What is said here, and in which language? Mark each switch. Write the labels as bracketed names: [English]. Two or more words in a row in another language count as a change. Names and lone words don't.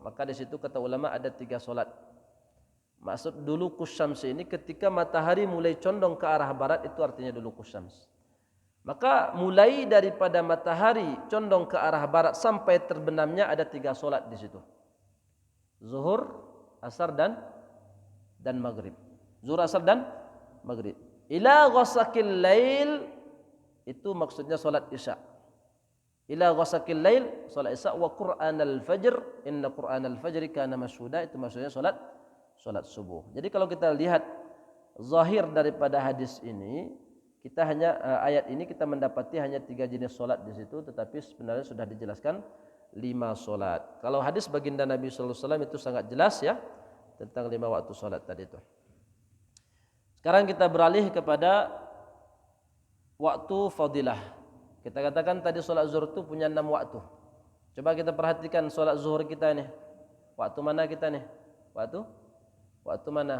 [Indonesian] Maka di situ kata ulama ada 3 solat. Maksud [Arabic] دلوك الشمس [Indonesian] ini ketika matahari mulai condong ke arah barat, itu artinya dulukus syams. Maka mulai daripada matahari condong ke arah barat sampai terbenamnya ada 3 solat di situ. Zuhur, asar dan maghrib. Zuhur, asar dan maghrib. [Arabic] إلى غسق الليل [Indonesian] itu maksudnya solat isya. [Arabic] إلى غسق الليل [Indonesian] solat isya [Arabic] وقرآن الفجر إن قرآن الفجر كان مشهودا [Indonesian] itu maksudnya solat subuh. Jadi kalau kita lihat zahir daripada hadis ini, kita hanya ayat ini kita mendapati hanya 3 jenis solat di situ, tetapi sebenarnya sudah dijelaskan 5 solat. Kalau hadis baginda Nabi [Arabic] صلى الله عليه وسلم [Indonesian] itu sangat jelas ya tentang 5 waktu solat tadi itu. Sekarang kita beralih kepada waktu fadilah. Kita katakan tadi solat zuhur itu punya 6 waktu. Coba kita perhatikan solat zuhur kita nih. Waktu mana kita nih? Waktu mana?